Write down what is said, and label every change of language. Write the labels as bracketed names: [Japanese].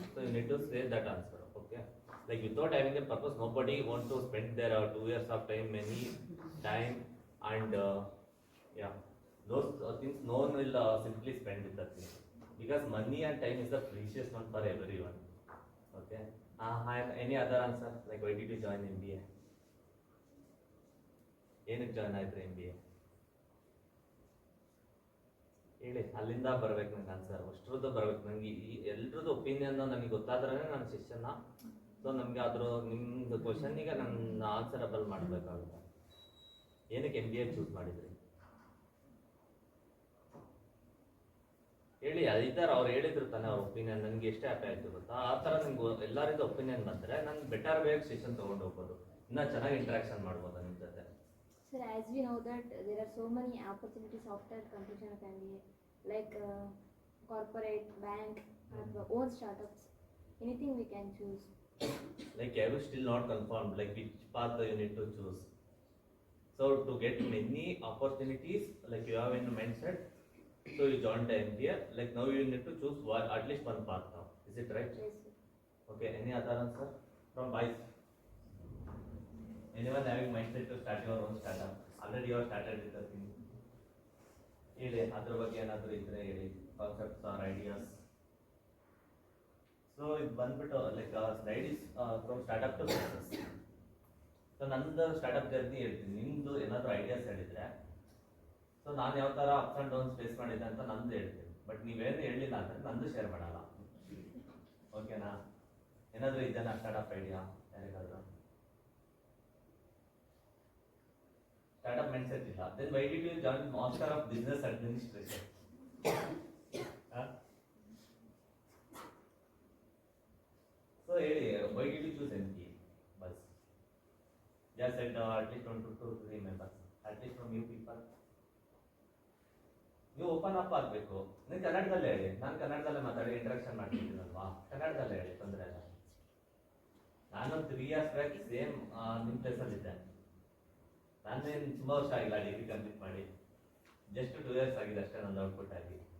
[English] So you need to say that answer. Okay. Like without having a purpose, nobody want to spend their 2 years of time, many time, and yeah, those things no one will simply spend with that thing, because money and time is the precious one for everyone. Okay. Any other answer? Like why did you join MBA? [Kannada] ಏನಕ್ಕೆ join ಆಯ್ತು MBA? ಹೇಳಿ, ಅಲ್ಲಿಂದ ಬರ್ಬೇಕು ನಂಗೆ answer. ಅಷ್ಟ್ರದ್ದು ಬರ್ಬೇಕು ನನಗೆ. ಎಲ್ರದ್ದು opinion ನನಗೆ ಗೊತ್ತಾದ್ರೆ ನನ್ನ ಸೆಷನ್ನ. ಸೊ ನಮಗೆ ಅದ್ರ ನಿಮ್ದು ಕ್ವಶನ್ನಿಗೆ ನನ್ನ ಆನ್ಸರಬಲ್ ಮಾಡಬೇಕಾಗುತ್ತೆ. ಏನಕ್ಕೆ MBA ಚೂಸ್ ಮಾಡಿದ್ರಿ ಹೇಳಿ. ಇದ್ದಾರೆ ಅವ್ರು ಹೇಳಿದ್ರು ತಾನೆ ಅವ್ರ ಒಪಿನಿಯನ್. ನನಗೆ ಎಷ್ಟು ಹ್ಯಾಪಿ ಆಯ್ತು ಗೊತ್ತಾ? ಆ ಥರ ನಿಮ್ಗೆ ಎಲ್ಲರಿಂದ ಒಪಿನಿಯನ್ ಬಂದರೆ ನಾನು ಬೆಟರ್ ವೇಗ್ ಸೆಷನ್ ತೊಗೊಂಡು ಹೋಗ್ಬೋದು, ಇನ್ನೂ ಚೆನ್ನಾಗಿ ಇಂಟ್ರಾಕ್ಷನ್ ಮಾಡ್ಬೋದು ನಿಮ್ಮ ಜೊತೆ. [English] Sir, as we know that there are so many opportunities after completion of MBA, like corporate, bank, or own startups. Anything we can choose. Like I was still not confirmed like which path you need to choose. So to get many opportunities, like you have in the mindset, so you joined the MBA. Like now you need to choose one, at least one path now. Is it right? Yes, sir. Okay. Any other answer from boys? Anyone having mindset to start your own startup? Already you have started with the thing. [Kannada] ಹೇಳಿ, ಅದ್ರ ಬಗ್ಗೆ ಏನಾದರೂ ಇದ್ರೆ ಹೇಳಿ, concepts R ideas. So ಇದು ಬಂದ್ಬಿಟ್ಟು like slide is from startup to success. So ನಂದು startup journey ಹೇಳ್ತೀನಿ, ನಿಮ್ಮದು ಏನಾದರೂ ಐಡಿಯಾಸ್ ಹೇಳಿದರೆ. ಸೊ ನಾನು ಯಾವ ಥರ ಅಪ್ಸ್ ಆ್ಯಂಡ್ ಡೌನ್ಸ್ ಫೇಸ್ ಮಾಡಿದ್ದೆ ಅಂತ ನಂದು ಹೇಳ್ತೀನಿ. ಬಟ್ ನೀವೇನು ಹೇಳಿಲ್ಲ ಅಂದರೆ ನಂದು ಶೇರ್ ಮಾಡಲ್ಲ. ಓಕೆನಾ? ಏನಾದರೂ ಇದೆಯಾ ಸ್ಟಾರ್ಟ್ಅಪ್ ಐಡಿಯಾ ಯಾರಿಗಾದರೂ? Startup mindset ಇಲ್ಲ. [English] Then why did you join Master of Business Administration? So ಹೇಳಿ, why did you choose MBA? Bus. Just said at least 1 to 3 members. At least from you people. [Kannada] ನೀವು open up ಆಗಬೇಕು. ನೀವು ಕನ್ನಡದಲ್ಲೇ ಹೇಳಿ. ನಾನು ಕನ್ನಡದಲ್ಲೇ ಮಾತಾಡಿ ಇಂಟ್ರಾಕ್ಷನ್ ಮಾಡ್ತಿದ್ದೀನಲ್ವಾ, ಕನ್ನಡದಲ್ಲೇ ಹೇಳಿ, ತೊಂದರೆ ಇಲ್ಲ. ನಾನು 3 years ಬ್ಯಾಕ್ ಸೇಮ್ ನಿಮ್ಮ ಪ್ಲೇಸಲ್ಲಿದ್ದೆ. ನಾನೇನು ತುಂಬ ವರ್ಷ ಆಗಿಲ್ಲ ಡಿಗ್ರಿ ಕಂಪ್ಲೀಟ್ ಮಾಡಿ, ಜಸ್ಟ್ 2 years ಆಗಿದೆ ಅಷ್ಟೇ ನಂದು ಔಟ್ಪುಟ್ ಆಗಿ.